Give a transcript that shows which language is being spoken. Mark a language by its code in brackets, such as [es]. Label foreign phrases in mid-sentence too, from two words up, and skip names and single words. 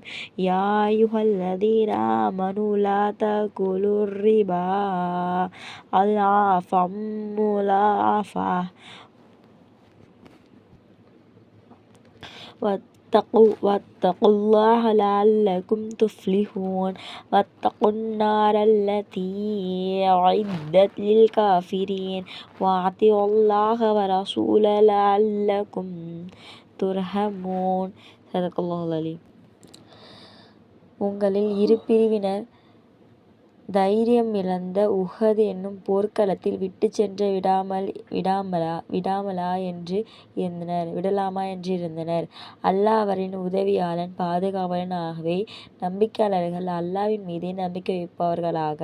[ar] يا أيها الذين آمنوا لا تأكلوا الربا أضعافا مضاعفة واتقوا الله لعلكم تفلحون. واتقوا النار التي أعدت للكافرين وأطيعوا الله ورسوله لعلكم ترحمون. صدق الله العليم. [ta] உங்களில் 2 பிரிவினர் தைரியம் இழந்த உஹது என்னும் போர்க்களத்தில் விட்டுச் சென்று விடலாமா என்று இருந்தனர். அல்லாஹ் அவரின் உதவியாளன் பாதுகாவலன். ஆகவே நம்பிக்கையாளர்கள் அல்லாஹ்வின் மீதே நம்பிக்கை வைப்பவர்களாக.